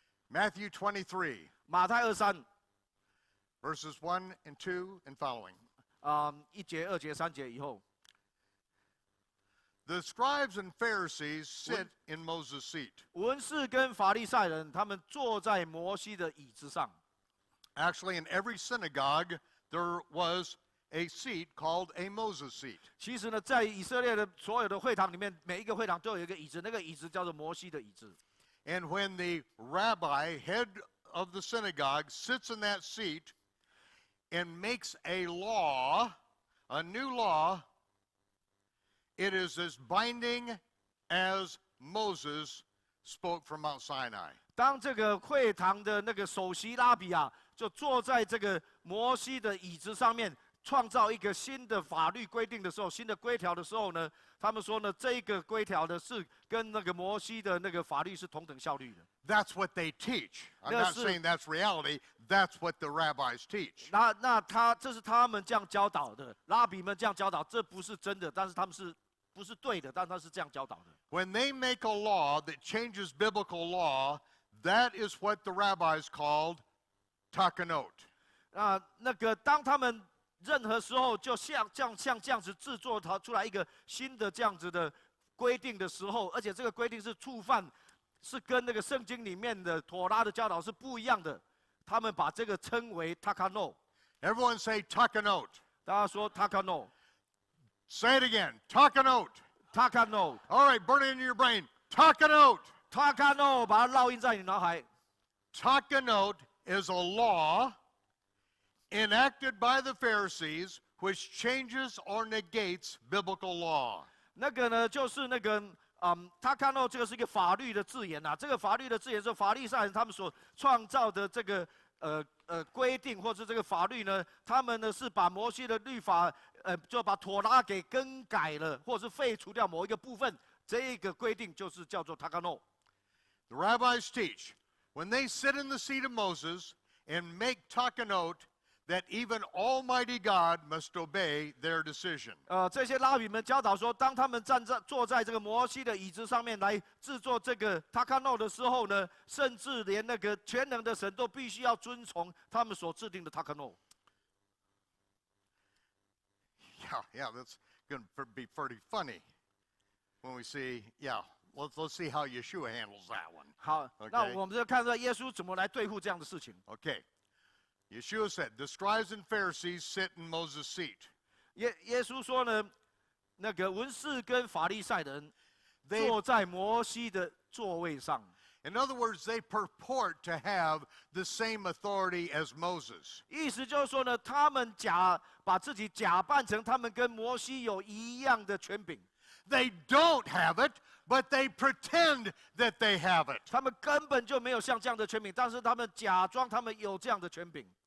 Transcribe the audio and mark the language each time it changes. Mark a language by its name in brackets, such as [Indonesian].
[English] Matthew 23, [Chinese] 马太23 [English] verses 1 and 2 and following. [Chinese] 1节、2节、3节以后， [English] The scribes and Pharisees sit in Moses' seat. [Chinese] 文士跟法利赛人他们坐在摩西的椅子上。 [English] Actually, in every synagogue, there was a seat called a Moses seat. [Chinese] 其实呢，在以色列的所有的会堂里面，每一个会堂都有一个椅子，那个椅子叫做摩西的椅子。 [English] And when the rabbi, head of the synagogue, sits in that seat and makes a law, a new law, it is as binding as Moses spoke from Mount Sinai. [Chinese] 当这个会堂的那个首席拉比啊，就坐在这个摩西的椅子上面，创造一个新的法律规定的时候，新的规条的时候呢，他们说呢，这一个规条呢是跟那个摩西的那个法律是同等效力的。 [English] That's what they teach. I'm not saying that's reality. That's what the rabbis teach. [Chinese] 这是他们这样教导的，拉比们这样教导，这不是真的，但是他们不是对的，但他是这样教导的。 [English] When they make a law that changes biblical law, that is what the rabbis called takanot. [Chinese] 那个当他们任何时候就像这样子制作出来一个新的这样子的规定的时候，而且这个规定是触犯，是跟那个圣经里面的妥拉的教导是不一样的，他们把这个称为 takanot。 [English] Everyone say takanot. [Chinese] 大家说 takanot。 [English] Say it again. Takanot. [Chinese] takanot。 [English] All right, burn it into your brain. Takanot. [Chinese] takanot， 把它烙印在你脑海。 [English] Takanot is a law enacted by the Pharisees which changes or negates biblical law. [Chinese] 那个呢，就是那个takanot 这个是一个法律的字眼啊。这个法律的字眼是法利赛人他们所创造的这个规定，或者这个法律呢，他们呢是把摩西的律法就把妥拉给更改了，或是废除掉某一个部分。这个规定就是叫做 takanot。 [English] The rabbis teach when they sit in the seat of Moses and make takanot that even Almighty God must obey their decision. [Chinese] 这些拉比们教导说，当他们坐在这个摩西的椅子上面来制作这个 takanot 的时候呢，甚至连那个全能的神都必须要遵从他们所制定的 takanot。 [English] Yeah, that's going to be pretty funny when we see, let's see how Yeshua handles that one. [Chinese] 好， [English] Okay. [Chinese] 那我们就看到耶稣怎么来对付这样的事情。 [English] Okay. Yeshua said, the scribes and Pharisees sit in Moses' seat. [Chinese] 耶稣说呢，那个文士跟法利赛人坐在摩西的座位上。 [English] In other words, they purport to have the same authority as Moses. [Chinese] 意思就是说呢，他们把自己假扮成他们跟摩西有一样的权柄。 [English] They don't have it, but they pretend that they have it. [Chinese] 他们根本就没有像这样的权柄，但是他们假装他们有这样的权柄。